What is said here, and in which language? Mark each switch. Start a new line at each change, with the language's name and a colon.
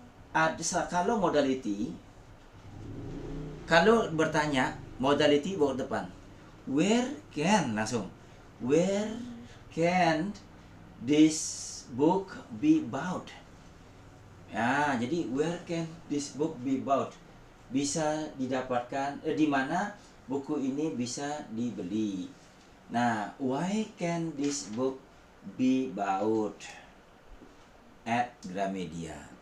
Indonesian: Kalau modality, kalau bertanya modality bawa depan.
English: Where can,
Indonesian: langsung.
English: Where can this book be bought? Ya, jadi where can this book be bought?
Indonesian: Bisa didapatkan, di mana buku ini bisa dibeli.
English: Nah, why can this book be bought at Gramedia?